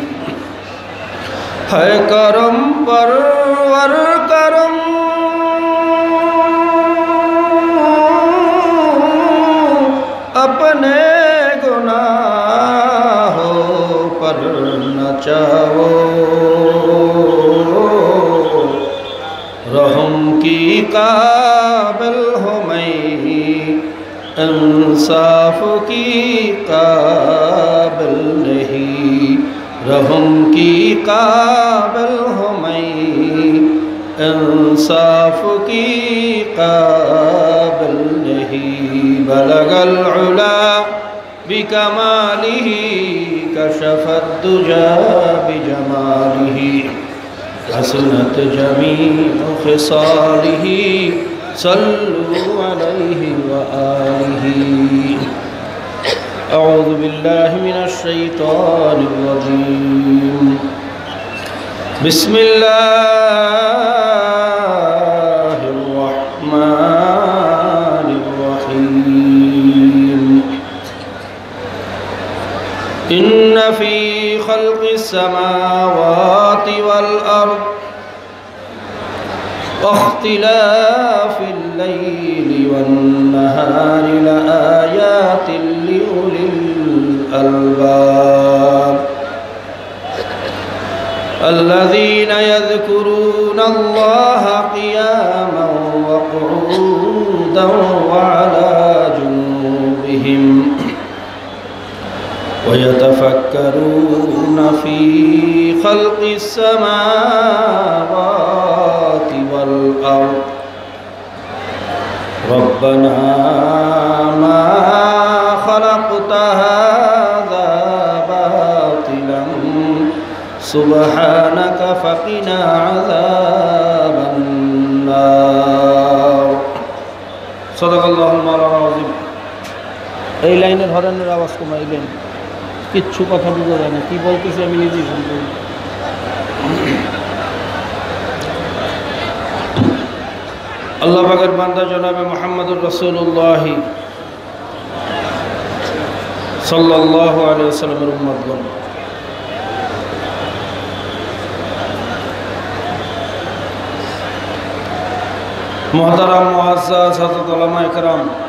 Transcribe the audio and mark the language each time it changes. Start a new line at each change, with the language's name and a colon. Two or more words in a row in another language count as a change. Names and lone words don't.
Urdu: ہے کرم پرور کرم اپنے گناہوں پر نہ چاہو رحم کی قابل ہو میں انصاف کی قابل हो मैं इंसाफ की काबिल نہیں رحم کی قابل ہو میں انصاف کی قابل نہیں
Arabic: بلغ العلى بكماله كشف الدجى بجماله حسنت جميع خصاله صلوا عليه وآله. أعوذ بالله من الشيطان الرجيم. بسم الله الرحمن الرحيم. إن في خلق السماوات والأرض واختلاف الليل والنهار لآيات لأولي الألباب الذين يذكرون الله قياما وقعودا وعلى جنوبهم ويتفكرون في خلق السماوات والأرض ربنا ما خلقت هذا باطلا سبحانك فقنا عذاب النار. صدق الله مولانا العظيم.
Bangla: এই লাইনের হরনের আওয়াজ কমাইলেন, কিচ্ছু কথা বোঝা যায় না, কি বলতেছে আমি নিজেই শুনতে। আল্লাহ পাকের বান্দা জনাবে
Arabic: محمد رسول الله صلى الله عليه وسلم
Bangla: উম্মতগণ, মুহতারাম মুআজ্জাজ হযরত উলামায়ে কেরাম,